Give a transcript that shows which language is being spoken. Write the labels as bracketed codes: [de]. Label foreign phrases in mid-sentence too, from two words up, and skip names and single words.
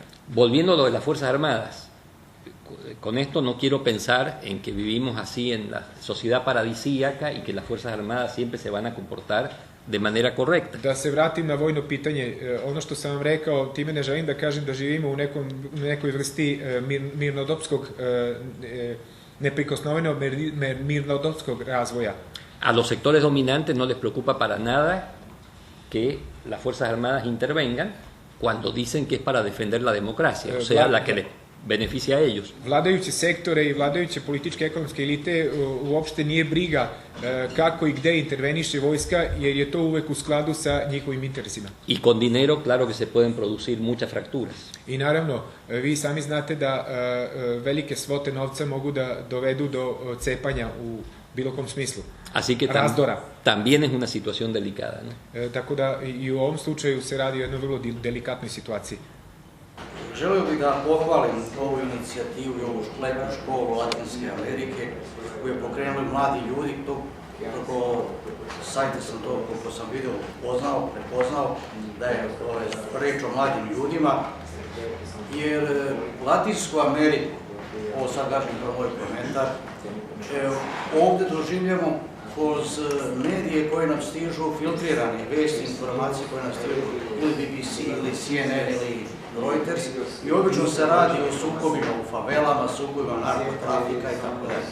[es] Volviendo a lo de las Fuerzas Armadas, con esto no quiero pensar en que vivimos así en la sociedad paradisíaca y que las Fuerzas Armadas siempre se van a comportar de manera correcta. [sr] Da se vratim na vojno pitanje, ono što sam vam rekao, time ne želim da kažem da živimo u nekoj vrsti mirnodopskog, neprikosnovenog mirnodopskog razvoja. [es] A los sectores dominantes no les preocupa para nada que las Fuerzas Armadas intervengan cuando dicen que es para defender la democracia, o sea, la que les beneficia a ellos. [sr] Vladajuće sektore i vladajuće političke ekonomske elite uopšte nije briga kako i gde interveniše vojska, jer je to uvek u skladu sa njihovim interesima. [es] Y con dinero, claro que se pueden producir muchas fracturas. [sr] I naravno, vi sami znate da velike svote novca mogu da dovedu do cepanja u bilo kom smislu. [es] Así que también es una situación delicada, ¿no? [sr] Tako da i u ovom slučaju se radi o jednoj vrlo delikatnoj situaciji. Želeo bih da pohvalim ovu inicijativu i ovu letnju školu Latinske Amerike koju je pokrenuli mladi ljudi. Preko sajta sam to, koliko sam vidio, prepoznao da je reč o mladim ljudima, jer Latinsku Ameriku, ovo sad kažem kao moj komentar, ovde doživljamo kroz medije koje nam stižu, filtrirane vesti, informacije koje nam stižu ili BBC, ili CNN, ili Reuters, i obično se radi o sukobima u favelama, sukobima narkotrafika i tako dalje.